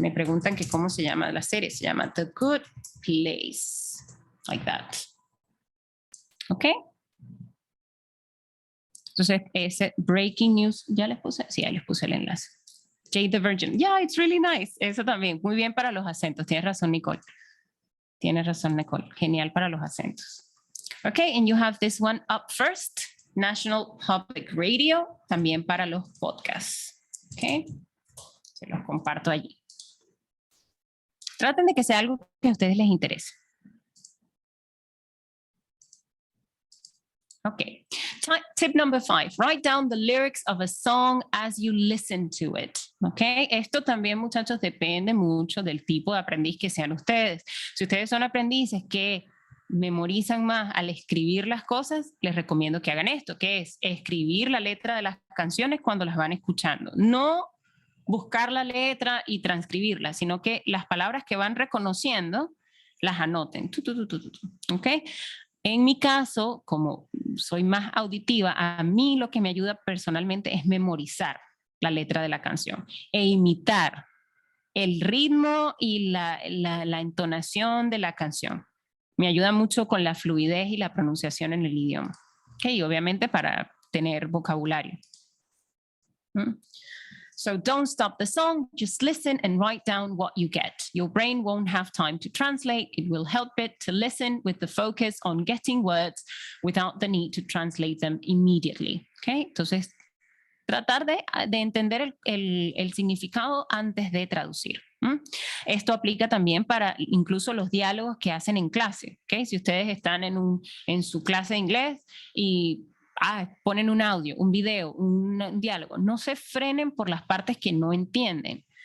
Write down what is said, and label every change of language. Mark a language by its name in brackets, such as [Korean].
[Spanish] Me preguntan que cómo se llama la serie. Se llama The Good Place. [English] Like that. [Spanish] ¿Ok? Entonces, ese Breaking News, ¿ya les puse? Sí, ya les puse el enlace. Jade the Virgin. [English] Yeah, it's really nice. [Spanish] Eso también. Muy bien para los acentos. Tienes razón, Nicole. Tienes razón, Nicole. Genial para los acentos. [English] Ok, and you have this one up first. National Public Radio. [Spanish] También para los podcasts. Ok. Se los comparto allí. Traten de que sea algo que a ustedes les interese. [English] Okay. Tip number 5. Write down the lyrics of a song as you listen to it. Okay. [Spanish] Esto también, muchachos, depende mucho del tipo de aprendiz que sean ustedes. Si ustedes son aprendices que memorizan más al escribir las cosas, les recomiendo que hagan esto, que es escribir la letra de las canciones cuando las van escuchando. No buscar la letra y transcribirla, sino que las palabras que van reconociendo las anoten. ¿Ok? En mi caso, como soy más auditiva, a mí lo que me ayuda personalmente es memorizar la letra de la canción e imitar el ritmo y la entonación de la canción. Me ayuda mucho con la fluidez y la pronunciación en el idioma. ¿Ok? Y obviamente para tener vocabulario. [English] So don't stop the song, just listen and write down what you get. Your brain won't have time to translate. It will help it to listen with the focus on getting words without the need to translate them immediately. Okay? [Spanish] Entonces, tratar de entender el significado antes de traducir. Esto aplica también para incluso los diálogos que hacen en clase. ¿Okay? Si ustedes están en su clase de inglés y ponen un audio, un video, un diálogo, no se frenen por las partes que no entienden.